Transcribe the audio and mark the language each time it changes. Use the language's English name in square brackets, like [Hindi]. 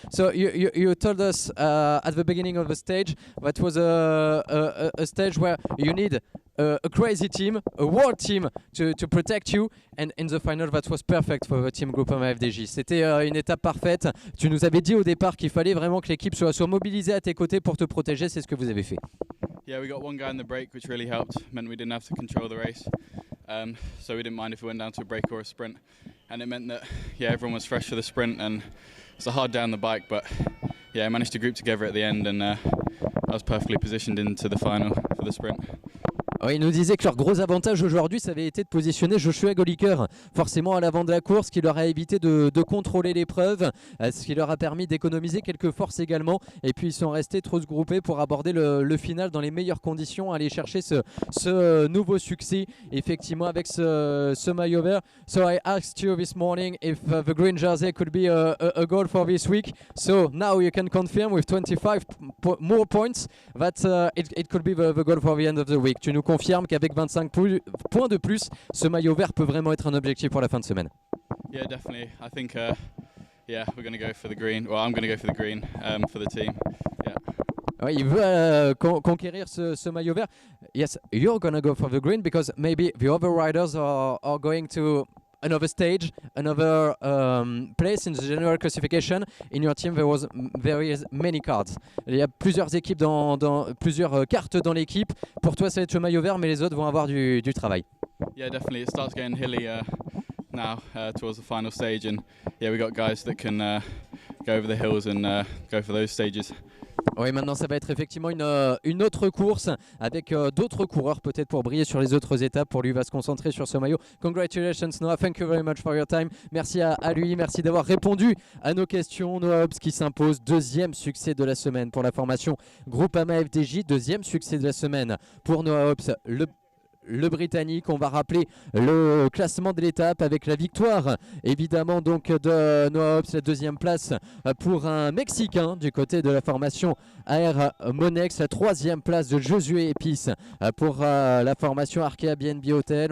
[English] So you told us at the beginning of the stage that was a stage where you need a crazy team, a world team to protect you, and in the final that was perfect for the team Groupama FDJ. [French] C'était une étape parfaite. Tu nous avais dit au départ qu'il fallait vraiment que l'équipe soit mobilisée à tes côtés pour te protéger. C'est ce que vous avez fait. [English] Yeah, we got one guy in the break, which really helped. Meant we didn't have to control the race, so we didn't mind if we went down to a break or a sprint. And it meant that everyone was fresh for the sprint, and it's a hard day on the bike, but I managed to group together at the end, and I was perfectly positioned into the final for the sprint. [French] Oui, il nous disait que leur gros avantage aujourd'hui, ça avait été de positionner Joshua Goliker forcément à l'avant de la course, ce qui leur a évité de contrôler l'épreuve, ce qui leur a permis d'économiser quelques forces également. Et puis ils sont restés trop se grouper pour aborder le final dans les meilleures conditions, aller chercher ce nouveau succès effectivement avec ce maillot vert. [English] So I asked you this morning if the green jersey could be a goal for this week. So now you can confirm with 25 more points that it could be the goal for the end of the week. [French] Tu nous confirme qu'avec 25 points de plus, ce maillot vert peut vraiment être un objectif pour la fin de semaine. [English] Yeah, definitely. I think, we're going to go for the green. Well, I'm going to go for the green for the team. Yeah. [French] Oui, il veut conquérir ce maillot vert. [English] Yes, you're going to go for the green because maybe the other riders are going to another stage, another place in the general classification. In your team, there is many cards. [French] Il y a plusieurs équipes plusieurs cartes dans l'équipe. Pour toi, ça va être le maillot vert, mais les autres vont avoir du travail. [English] Yeah, definitely. It starts getting hilly now towards the final stage, and we got guys that can go over the hills and go for those stages. [French] Oui, maintenant ça va être effectivement une autre course avec d'autres coureurs peut-être pour briller sur les autres étapes. Pour lui, il va se concentrer sur ce maillot. [English] Congratulations Noah, thank you very much for your time. [French] Merci à lui, merci d'avoir répondu à nos questions. Noah Hobbs qui s'impose, deuxième succès de la semaine pour la formation Groupama FDJ, deuxième succès de la semaine pour Noah Hobbs, le Britannique. On va rappeler le classement de l'étape avec la victoire évidemment donc de Noah Hobbs, la deuxième place pour un Mexicain du côté de la formation AR Monex, la troisième place de Josué Epis pour la formation Arkea BNB Hotel.